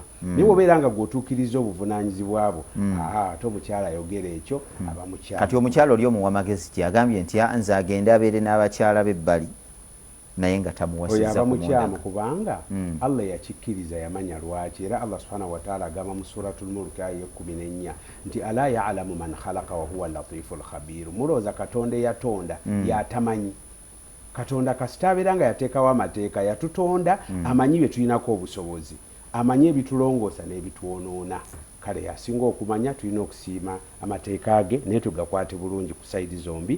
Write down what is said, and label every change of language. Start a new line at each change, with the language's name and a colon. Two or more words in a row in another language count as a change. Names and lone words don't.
Ganda: Naye bw'obeera nga gw'otuukiriza obuvunaanyizibwa bwo, ate omukyala ayogera ekyo aba mukyala. Kati omukyala oli omuwa magezi ki agambye nti nze agende abeere n'abakyala b'ebbali naye nga tamuwasizza aba mukyamu, kubanga Allah yakikkiriza, yamanya lwaki. Era Allah
Arabic: سبحانه وتعالى
Ganda: agamba mu suratul Mulk aya 14 nti
Arabic: ألا يعلم من خلق وهو اللطيف الخبير.
Ganda: Mulooza Katonda yatonda yatamanyi. Katonda kasita abeera nga yateekawo amateeka, yatutonda amanyi bye tulinako obusobozi, amanyi ebitulongoosa n'ebitwonoona. Kale yasinga okumanya, tulina okusiima amateeka ge naye tugakwate bulungi ku sayidi zombi.